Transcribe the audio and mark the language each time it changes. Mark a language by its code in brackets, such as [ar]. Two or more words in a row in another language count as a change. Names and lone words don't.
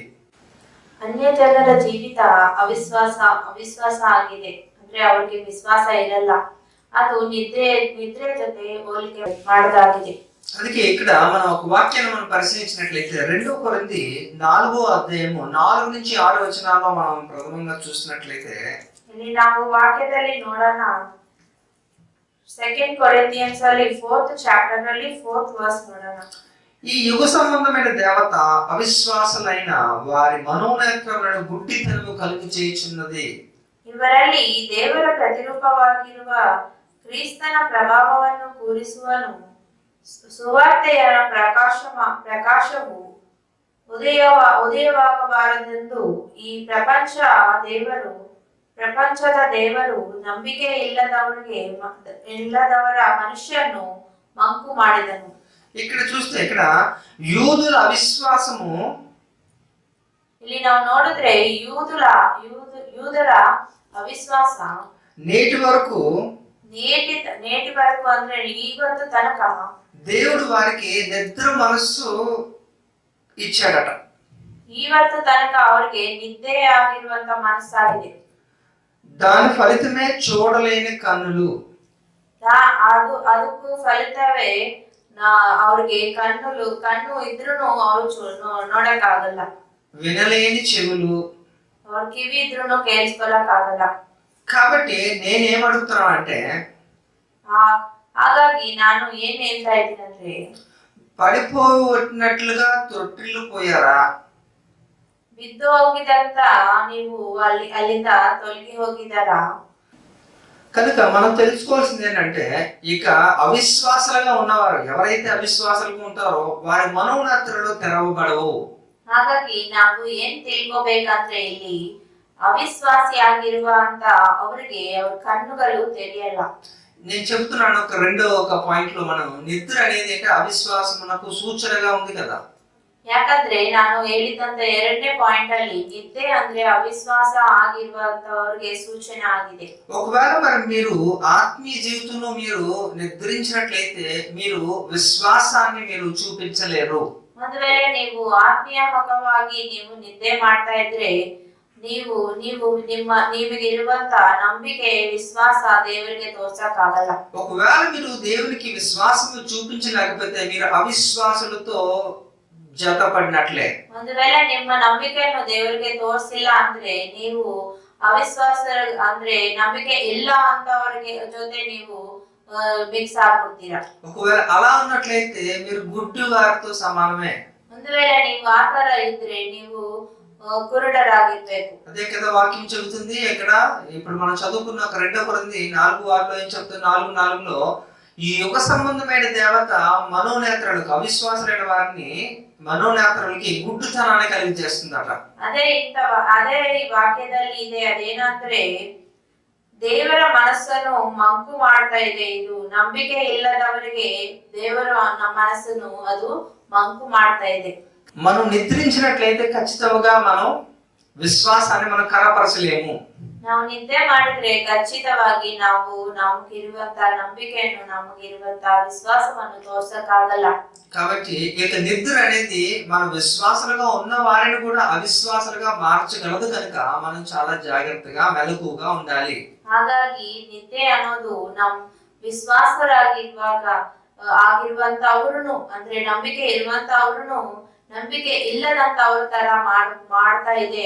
[kn] ಅನ್ಯ ಜನರ ಜೀವಿತ ಅವಿಶ್ವಾಸ ಆಗಿದೆ. ಅಂದ್ರೆ ಅವರಿಗೆ ವಿಶ್ವಾಸ ಇರಲ್ಲ. ಅದು ನಿದ್ರೆ ಜೊತೆ ಹೋಲಿಕೆ ಮಾಡಲಾಗಿದೆ. [te] అందుకే ఇక్కడ మనం ఒక వాక్యాన్ని మనం పరిశీలించినట్లయితే 2 కొరింథీ 4వ అధ్యాయము 4 నుంచి 6 వచనాల్లో మనం ప్రథమంగా చూసినట్లయితే [kn] ಇಲ್ಲಿ ನಾವು ವಾಕ್ಯದಲ್ಲಿ ನೋಡೋಣ. 2 Corinthians ಅಲ್ಲಿ 4th chapter ಅಲ್ಲಿ 4th verse ನೋಡೋಣ. [te] ఈ యుగ సంబంధమైన దేవత అవిశ్వాసులైన వారి మనోనేత్రములను గుడ్డితనము కలుగు చేయుచున్నది. [kn] ಇವರಲ್ಲಿ ದೇವರ ಪ್ರತಿರೂಪವಾಗಿರುವ ಕ್ರಿಸ್ತನ ಪ್ರಭಾವವನ್ನು ಕೂರಿಸುವನು. ಸುವಾರ್ತೆಯ ಪ್ರಕಾಶವು ಉದಯವಾಗಬಾರದೆಂದು ಈ ಪ್ರಪಂಚದ ದೇವರು ನಂಬಿಕೆ ಇಲ್ಲದವರ ಮನುಷ್ಯನು ಮಂಕು ಮಾಡಿದನು. [te] ఇక్కడ చూస్తే ఇక్కడ యూదుల అవిశ్వాసము, [kn] ಇಲ್ಲಿ ನಾವು ನೋಡಿದ್ರೆ ಯೂದರ ಅವಿಶ್ವಾಸ [te] నేటి వరకు [kn] ಅಂದ್ರೆ ಇವತ್ತು ತನಕ [te] దేవుడు వారికి నిద్ర మనస్సు ఇచ్చాడట. [kn] ಇವತ್ತು ತನಕ ಅವರಿಗೆ ನಿದ್ದೆ ಆಗಿರುವಂತ ಮನಸ್ಸಾಗಿದೆ. [te] దాని ఫలితమే చూడలేని కన్నులు, [kn] ಅದಕ್ಕೂ ಫಲಿತವೇ ಅವ್ರಿಗೆ ಕಣ್ಣು ಇದ್ರೂ ಅವ್ರು ನೋಡಕ್ಕಾಗಲ್ಲ. [te] వినలేని చెవులు, [kn] ಅವ್ರ ಕಿವಿ ಇದ್ರೂ ಕೇಳಿಸ್ಕೊಳಕ್ಕಾಗಲ್ಲ. [te] కాబట్టి నేనేం అడుగుతున్నా అంటే, [kn] ಹಾಗಾಗಿ ನಾನು ಏನ್ ಹೇಳ್ತಾ ಇದ್ದೀನಿ ಅಂದ್ರೆ, [te] పడిపోయినట్లుగా తొట్టిల్లు పోయారా? [kn] ಬಿದ್ದು ಹೋಗಿದಂತ ನೀವು ಅಲ್ಲಿಂದ ತೊಲಗಿ ಹೋಗಿದಾರಾ? [te] కనుక మనం తెలుసుకోవాల్సింది ఏంటంటే, ఇక అవిశ్వాసాలుగా ఉన్నవారు ఎవరైతే అవిశ్వాసాలుగా ఉంటారో వారి మనోనేత్రాలు తెరవబడవు. [kn] ಹಾಗಾಗಿ ನಾವು ಏನ್ ತಿಳ್ಕೋಬೇಕಂದ್ರೆ, ಇಲ್ಲಿ ಅವಿಶ್ವಾಸಿ ಆಗಿರುವಂತ ಅವರಿಗೆ ಅವ್ರ ಕಣ್ಣುಗಳು ತೆರೆಯಲ್ಲ. [te] నేను చెప్తున్నాను ఒక పాయింట్ లో, మనం నిద్ర అనేది అంటే అవిశ్వాసమునకు సూచనగా ఉంది కదా. [kn] ಯಾಕಂದ್ರೆ ನಾನು ಹೇಳಿದಂತ 2ನೇ ಪಾಯಿಂಟ್ ಅಲ್ಲಿ ನಿದ್ದೆ ಅಂದ್ರೆ ಅವಿಶ್ವಾಸ ಆಗಿರುವಂತವರಿಗೆ ಸೂಚನೆ ಆಗಿದೆ. [te] ఒకవేళ మరి మీరు ఆత్మీయ జీవితంలో మీరు నిద్రించినట్లయితే మీరు విశ్వాసాన్ని మీరు చూపించలేరు. [kn] ಒಂದು ವೇಳೆ ನೀವು ಆತ್ಮೀಯವಾಗಿ ನೀವು ನಿದ್ದೆ ಮಾಡ್ತಾ ಇದ್ರೆ ನೀವು ನಿಮಗಿರುವಂತ ನಂಬಿಕೆ ವಿಶ್ವಾಸ ದೇವರಿಗೆ ತೋರ್ಸಕ್ಕಾಗಲ್ಲ. [te] ఒకవేళ మీరు దేవునికి విశ్వాసం చూపించలేకపోతే మీరు అవిశ్వాసులతో జతపడినట్లే. [kn] ಒಂದು ವೇಳೆ ನಿಮ್ಮ ನಂಬಿಕೆಯನ್ನು ದೇವರಿಗೆ ತೋರಿಸಿಲ್ಲ ಅಂದ್ರೆ ನೀವು ಅವಿಶ್ವಾಸ ಅಂದ್ರೆ ನಂಬಿಕೆ ಇಲ್ಲ ಅಂತವರಿಗೆ ಜೊತೆ ನೀವು ಮಿಕ್ಸ್ ಆಗ್ಬಿಡ್ತೀರಾ. [te] ఒకవేళ అలా ఉన్నట్లయితే మీరు గుడ్డివారితో సమానమే. [kn] ಒಂದು ವೇಳೆ ನೀವು ಆ ತರ ಇದ್ರೆ ನೀವು కురుడరాగిర్ಬೇಕು. [te] అదే కదా వాక్యం చెబుతుంది. ఇక్కడ ఇప్పుడు మనం చదువుకున్న 2 కొరింథీ 4:6లో ఏం చెప్తుంది? 4:4లో ఈ యుగ సంబంధమైన దేవత మనోనేత్రాలకు, అవిశ్వాసులైన వారిని మనోనేత్రాలకి గుడ్డుతనాన్ని కలిగించేస్తుందట. [kn] ಅದೇ ಈ ವಾಕ್ಯದಲ್ಲಿ ಇದೆ. ಅದೇನಂದ್ರೆ ದೇವರ ಮನಸ್ಸನ್ನು ಮಂಕು ಮಾಡ್ತಾ ಇದೆ. ಇದು ನಂಬಿಕೆ ಇಲ್ಲದವರಿಗೆ ದೇವರ ಮನಸ್ಸನ್ನು ಅದು ಮಂಕು ಮಾಡ್ತಾ ಇದೆ. [te] మనం నిద్రించినట్లయితే ఖచ్చితంగా మనం విశ్వాసాన్ని మనం కనపరచలేము. [kn] ನಾವು ನಿದ್ದೆ ಮಾಡಿದ್ರೆ ಖಚಿತವಾಗಿ ನಾವು ನಮಗಿರುವಂತ ನಂಬಿಕೆಯನ್ನು ನಮಗಿರುವಂತ ವಿಶ್ವಾಸವನ್ನು ತೋರ್ಸಕ್ಕಾಗಲ್ಲ. [te] కాబట్టి ఇక నిద్ర అనేది మన విశ్వాసాలుగా ఉన్న వారిని కూడా అవిశ్వాసాలుగా మార్చగలదు. కనుక మనం చాలా జాగ్రత్తగా మెలకుగా ఉండాలి. [kn] ಹಾಗಾಗಿ ನಿದ್ದೆ ಅನ್ನೋದು ನಮ್ ಆಗಿರುವಂತವ್ರನ್ನು ಅಂದ್ರೆ ನಂಬಿಕೆ ಇರುವಂತವ್ರನ್ನು ನಂಬಿಕೆ ಇಲ್ಲದಂತವ್ರ ತರ ಮಾಡ್ತಾ ಇದೆ.